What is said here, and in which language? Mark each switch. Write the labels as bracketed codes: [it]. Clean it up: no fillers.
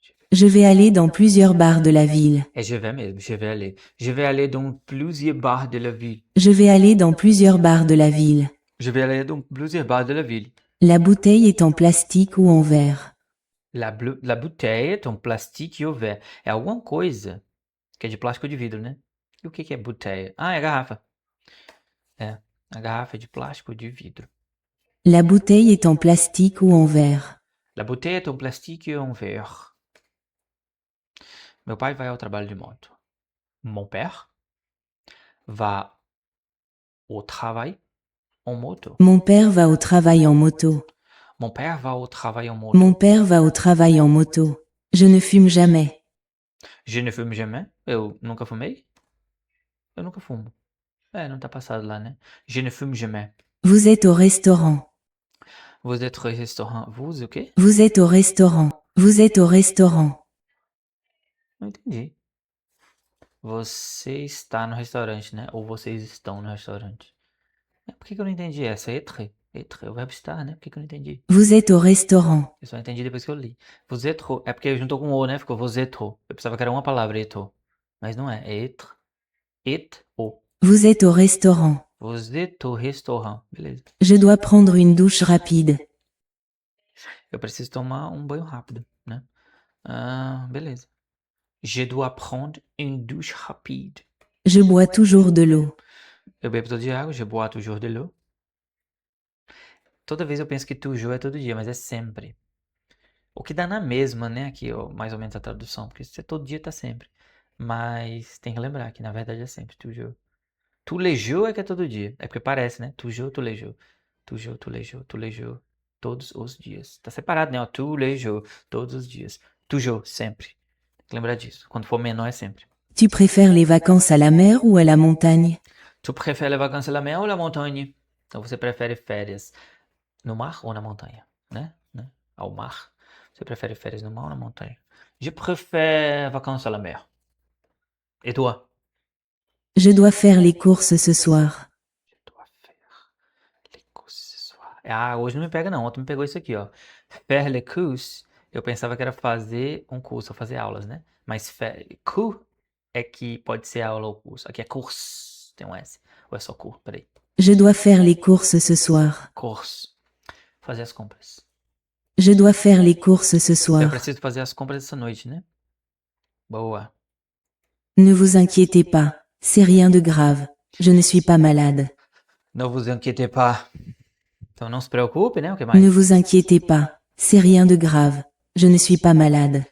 [fr] Je vais aller dans plusieurs bars de la ville. É je vais mesmo. Je vais aller. Je vais aller dans plusieurs bars de la ville. Je vais aller dans plusieurs bars de la ville. Je vais aller dans plusieurs bars de la ville. La bouteille est en plastique ou en verre. La bouteille est en plastique ou verre. [pt] É alguma coisa que é de plástico ou de vidro, né? E o que é bouteille? Ah, é a garrafa. É, a garrafa é de plástico ou de vidro. [fr] La bouteille est en plastique ou en verre. La bouteille est en plastique ou en verre. [pt] Meu pai vai ao trabalho de moto. [fr] Mon père va au travail en moto. Mon père va au travail en moto. Mon père va au travail en moto. Mon père va au travail en moto. Je ne fume jamais. Je ne fume jamais. [pt] Eu nunca fumei? Eu nunca fumo. Não tá passado lá, né? [fr] Je ne fume jamais. Vous êtes au restaurant. Vous êtes au restaurant. [pt] Vous, o quê? [fr] Vous êtes au restaurant. Vous êtes au restaurant. [pt] Não entendi. Você está no restaurante, né? Ou vocês estão no restaurante. Por que eu não entendi essa? Être. Être é o verbo estar, né? Por que eu não entendi? [fr] Vous êtes au restaurant. [pt] Eu só entendi depois que eu li. [fr] Vous êtes au. [pt] É porque juntou com o, né? Ficou [fr] vous êtes au. [pt] Eu pensava que era uma palavra, être au. Mas não é. É être. Et au. [fr] Vous êtes au restaurant. Vous êtes au restaurant. [pt] Beleza. [fr] Je dois prendre une douche rapide. [pt] Eu preciso tomar um banho rápido, né? Beleza. [fr] Je dois prendre une douche rapide. Je bois toujours de l'eau. [pt] Eu bebo todo dia água. [fr] Je bois toujours de l'eau. [pt] Toda vez eu penso que toujours é todo dia, mas é sempre. O que dá na mesma, né? Aqui, ó, mais ou menos a tradução. Porque se é todo dia, tá sempre. Mas tem que lembrar que na verdade é sempre toujours. [fr] Tous les jours [pt] é que é todo dia. É porque parece, né? [fr] Toujours, tous les jours. Toujours, tous les jours, tous les jours. [pt] Todos os dias. Tá separado, né? Ó, [fr] tous les jours, [pt] todos os dias. Toujours, sempre. Tem que lembrar disso. Quando for menor é sempre. [fr] Tu préfères les vacances à la mer ou à la montagne? Tu prefere les vacances à la mer ou la montagne? [pt] Então você prefere férias no mar ou na montanha, né? Ao mar. Você prefere férias no mar ou na montanha? [fr] Je préfère vacances à la mer. Et toi? Je dois faire les courses ce soir. Je dois faire les courses ce soir. [pt] Hoje não me pega não. Ontem me pegou isso aqui, ó. [fr] Faire les courses. [pt] Eu pensava que era fazer um curso, ou fazer aulas, né? Mas cours é que pode ser aula ou curso. Aqui é course. Tem um S. Ou é só cours? Peraí. [fr] Je dois faire les courses ce soir. [pt] Course. Fazer as compras. [fr] Je dois faire les courses ce [pt] Eu [fr] soir. [pt] preciso fazer as compras essa noite, né? Boa. [fr] Ne vous inquiétez pas. C'est rien de grave. Je ne suis pas malade. Ne vous inquiétez pas. [pt] Então não se preocupe, né? O que mais? [fr] Ne vous inquiétez pas. C'est rien de grave. Je ne suis pas malade.